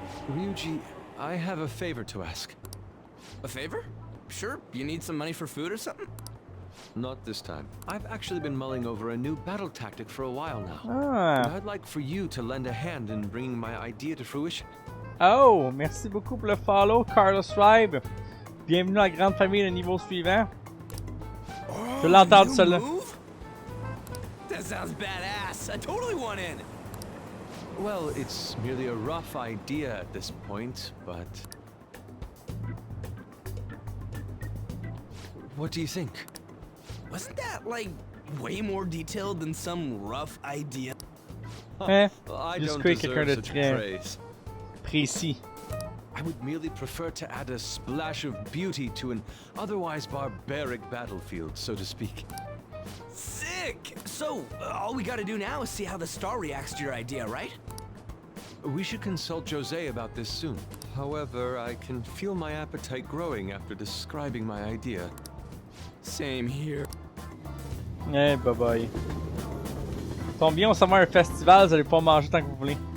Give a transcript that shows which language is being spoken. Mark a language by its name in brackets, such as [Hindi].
[English] Ryuji, I have a favor to ask. A favor? Sure, you need some money for food or something? Not this time. I've actually been mulling over a new battle tactic for a while now. And I'd like for you to lend a hand in bringing my idea to fruition. [French] Oh, merci beaucoup pour le follow, Carlos Tribe. Bienvenue à la grande famille de Niveau Suivant. Je l'entends celle-là. [English] That sounds badass. I totally want in. Well, it's merely a rough idea at this point, but... What do you think? Wasn't that, like, way more detailed than some rough idea? I don't deserve such praise. [French] Précis. [English] I would merely prefer to add a splash of beauty to an otherwise barbaric battlefield, so to speak. Sick! So, all we gotta do now is see how the star reacts to your idea, right? We should consult Jose about this soon. However, I can feel my appetite growing after describing my idea. Same here. Eh, bye bye. [French] Tombe bien, on s'en va à un festival, vous allez pas manger tant que vous voulez.